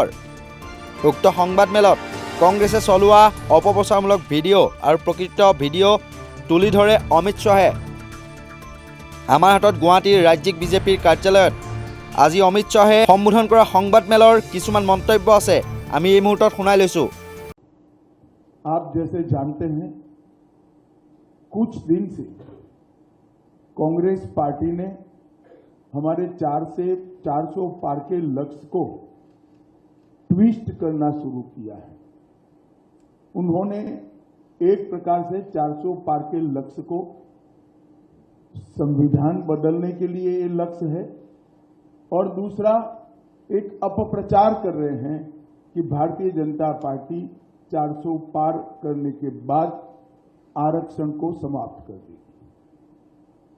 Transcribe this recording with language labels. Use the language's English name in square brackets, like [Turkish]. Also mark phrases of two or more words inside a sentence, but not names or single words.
[Assamese] উক্ত সংবাদমেলত কংগ্ৰেছে চলোৱা অপপ্ৰচাৰমূলক ভিডিঅ' আৰু প্ৰকৃত ভিডিঅ' তুলি ধৰে অমিত শ্বাহে। আমাৰ হাতত গুৱাহাটীৰ ৰাজ্যিক বিজেপিৰ কাৰ্যালয়ত আজি অমিত শ্বাহে সম্বোধন কৰা সংবাদমেলৰ কিছুমান মন্তব্য আছে, আমি এই মুহূৰ্তত শুনাই লৈছোঁ। [Hindi] आप जैसे जानते हैं, कुछ दिन से कांग्रेस पार्टी ने हमारे 400 पार के लक्ष्य को ट्विस्ट करना शुरू किया है। उन्होंने एक प्रकार से 400 पार के लक्ष्य को संविधान बदलने के लिए ये लक्ष्य है, और दूसरा एक अपप्रचार कर रहे हैं कि भारतीय जनता पार्टी 400 पार करने के बाद आरक्षण को समाप्त कर देगी।